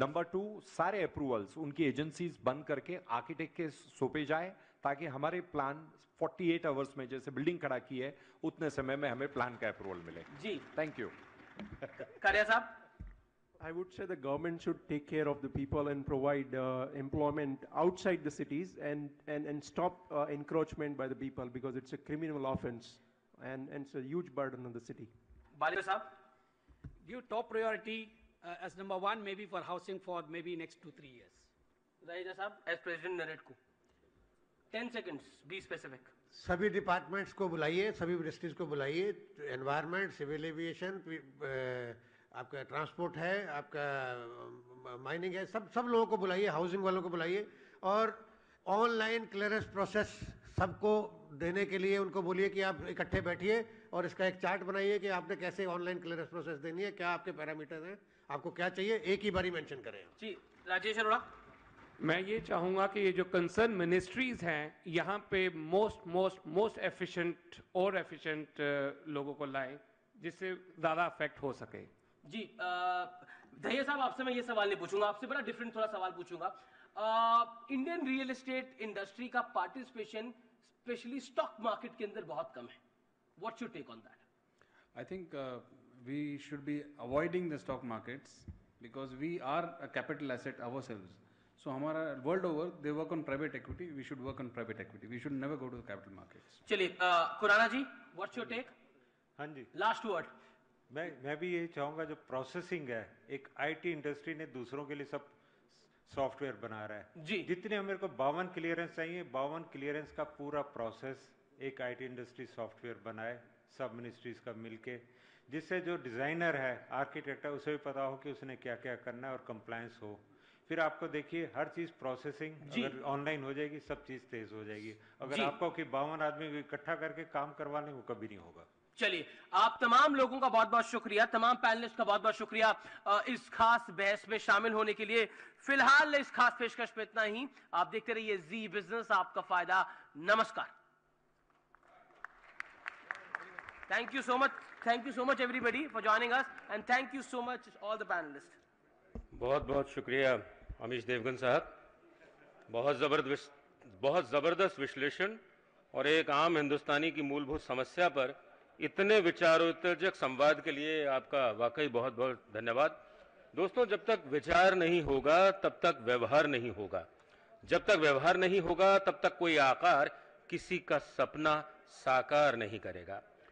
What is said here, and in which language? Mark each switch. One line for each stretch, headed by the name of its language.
Hindi: Number 2, सारे approvals उनकी agencies बंद करके आर्किटेक्ट के सौंपे जाए, ताकि हमारे प्लान 48 आवर्स में जैसे बिल्डिंग खड़ा की है उतने समय में हमें प्लान का अप्रूवल मिले। जी,
English: Thank you.
Hindi: कारिया साहब?
English: I would say the government should take care of the people and provide employment outside the cities, and stop encroachment by the people, because it's a criminal offense and it's a huge burden on the city. Bali sahab? Give top priority as number 1 maybe for housing for maybe next 2-3 years. Raija sahab, as President NAREDCO, 10 seconds, be specific.
Hindi: सभी departments को बुलाइए, सभी ministries को बुलाइए, environment, civil aviation, आपका transport है, आपका mining है, सब लोगों को बुलाइए, हाउसिंग वालों को बुलाइए, और ऑनलाइन क्लियरेंस प्रोसेस सबको देने के लिए उनको बोलिए कि आप इकट्ठे बैठिए और इसका एक चार्ट बनाइए कि आपने कैसे ऑनलाइन क्लियरेंस प्रोसेस देनी है, क्या आपके पैरामीटर्स हैं, आपको क्या चाहिए, एक ही बारी मेंशन करें। जी, राजेश अरोड़ा? मैं ये चाहूँगा कि ये जो कंसर्न मिनिस्ट्रीज हैं, यहाँ पे मोस्ट एफिशिएंट लोगों को लाएं, जिससे ज़्यादा अफेक्ट हो सके। जी दहिया साहब, आपसे मैं ये सवाल नहीं पूछूंगा, आपसे बड़ा डिफरेंट थोड़ा सवाल पूछूंगा। इंडियन रियल एस्टेट इंडस्ट्री का पार्टिसिपेशन स्पेशली स्टॉक मार्केट के अंदर बहुत कम है।
English: What's your take on that? I think we should be avoiding the stock markets because we are a capital asset ourselves. So हमारा world over they work on private equity. We should work on private equity. We should never go to the capital markets. चलिए Khurana ji, what's your take?
Hindi: हाँ जी, last word. मैं भी यही चाहूँगा, जो processing है, एक आईटी इंडस्ट्री ने दूसरों के लिए सब सॉफ्टवेयर बना रहा है जी। जितने मेरे को 52 क्लियरेंस चाहिए, 52 क्लियरेंस का पूरा प्रोसेस एक आईटी इंडस्ट्री सॉफ्टवेयर बनाए, सब मिनिस्ट्रीज का मिलके, जिससे जो डिज़ाइनर है, आर्किटेक्ट है, उसे भी पता हो कि उसने क्या क्या करना है और कंप्लायंस हो। फिर आपको देखिए हर चीज़ प्रोसेसिंग अगर ऑनलाइन हो जाएगी, सब चीज़ तेज हो जाएगी। अगर आपको कि 52 आदमी को इकट्ठा करके काम करवा लें, वो कभी नहीं होगा। चलिए, आप तमाम लोगों का बहुत बहुत शुक्रिया, तमाम पैनलिस्ट का बहुत बहुत शुक्रिया इस खास बहस में शामिल होने के लिए। फिलहाल इस खास पेशकश पे इतना ही। आप देखते रहिए जी बिजनेस, आपका फायदा। नमस्कार।
English: Thank you so much everybody for joining us, and thank you so much all the panelists.
Hindi: बहुत बहुत शुक्रिया अमीश देवगन साहब, बहुत ज़बरदस्त विश्लेषण और एक आम हिंदुस्तानी की मूलभूत समस्या पर इतने विचारोत्तेजक संवाद के लिए आपका वाकई बहुत बहुत धन्यवाद। दोस्तों, जब तक विचार नहीं होगा तब तक व्यवहार नहीं होगा, जब तक व्यवहार नहीं होगा तब तक कोई आकार किसी का सपना साकार नहीं करेगा।